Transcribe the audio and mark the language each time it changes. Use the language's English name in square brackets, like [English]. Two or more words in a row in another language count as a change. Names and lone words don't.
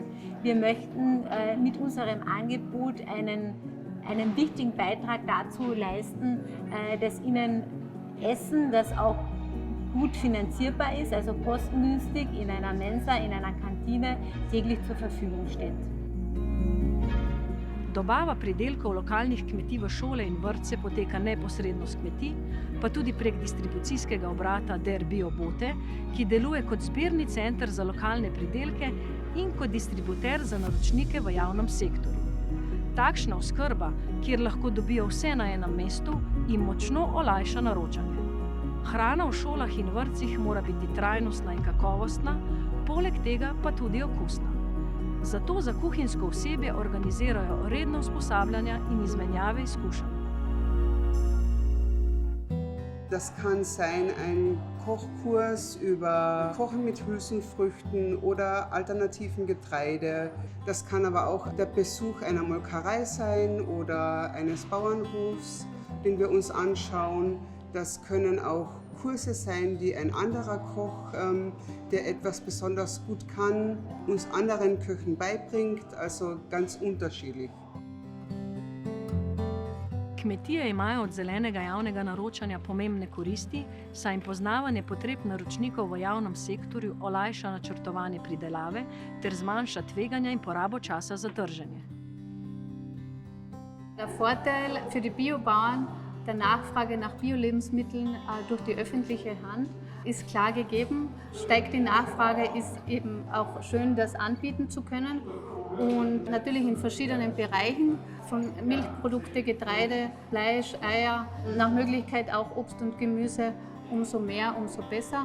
[German] Wir möchten mit unserem Angebot einen wichtigen Beitrag dazu leisten, dass ihnen Essen, das auch gut finanzierbar ist, also kostengünstig in einer Mensa, in einer Kantine, täglich zur Verfügung steht. [Slovenian] Dobava pridelkov lokalnih kmetij v šole in vrtce poteka neposredno s kmetij, pa tudi prek distribucijskega obrata Der Bio-Bote, ki deluje kot zbirni center za lokalne pridelke in kot distributer za naročnike v javnem sektorju. Takšna oskrba, kjer lahko dobijo vse na enem mestu, jim močno olajša naročanje. Hrana v šolah in vrtcih mora biti trajnostna in kakovostna, poleg tega pa tudi okusna. Zato za kuhinjsko osebje organizirajo redna usposabljanja in izmenjave izkušenj. [German] Das kann sein ein Kochkurs über Kochen mit Hülsenfrüchten oder alternativen Getreide. Das kann aber auch der Besuch einer Molkerei sein oder eines Bauernhofs, den wir uns anschauen. Das können auch Kurse sein, die ein anderer Koch, der etwas besonders gut kann, uns anderen Köchen beibringt, also ganz unterschiedlich. [Slovenian] Kmetije imajo od zelenega javnega naročanja pomembne koristi, saj jim poznavanje potreb naročnikov v javnem sektorju olajša načrtovanje pridelave ter zmanjša tveganja in porabo časa za trženje. [German] Der Vorteil für die Biobauern der Nachfrage nach Bio-Lebensmitteln durch die öffentliche Hand ist klar gegeben. Steigt die Nachfrage, ist eben auch schön, das anbieten zu können. Und natürlich in verschiedenen Bereichen, von Milchprodukte, Getreide, Fleisch, Eier, nach Möglichkeit auch Obst und Gemüse umso mehr, umso besser.